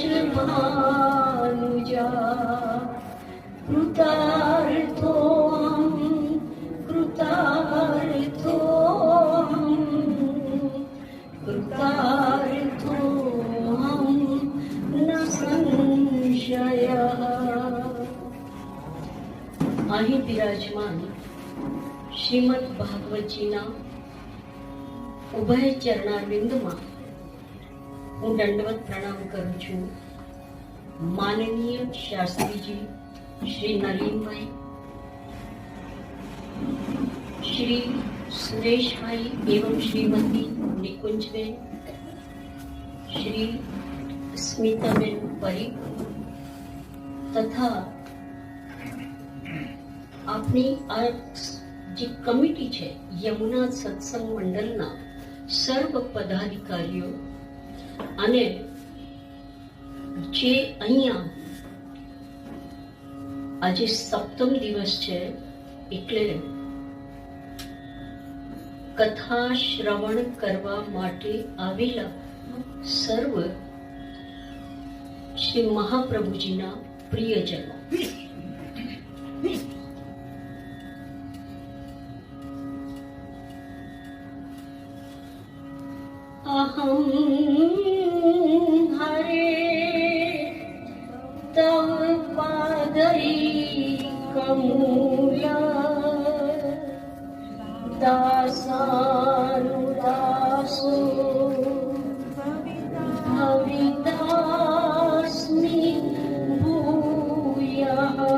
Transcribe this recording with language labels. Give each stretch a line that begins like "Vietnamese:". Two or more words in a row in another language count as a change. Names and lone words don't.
Sanskrit: भानुजा कृतार्थोऽहं कृतार्थोऽहं न संशयः।
Gujarati: અહીં બિરાજમાન શ્રીમદ ભાગવતજીના ઉભય ચરણારવિંદમાં હું દંડવત પ્રણામ કરું છું। માનનીય શાસ્ત્રીજી શ્રી નલિનભાઈ, શ્રી સુરેશભાઈ
Hindi: एवं श्रीमती निकुंजबेन, श्री स्मिताबेन परीख तथा
Gujarati: આપની આ જે કમિટી છે યમુના સત્સંગ મંડળના સર્વ પદાધિકારીઓ અને જે અહીંયા આજે સપ્તમ દિવસ છે એટલે કથા શ્રવણ કરવા માટે આવેલા સર્વ શ્રી મહાપ્રભુજીના પ્રિયજનો,
Sanskrit: अहं हरे तव पादैकमूला दासानुदासो भवितास्मि भूयः।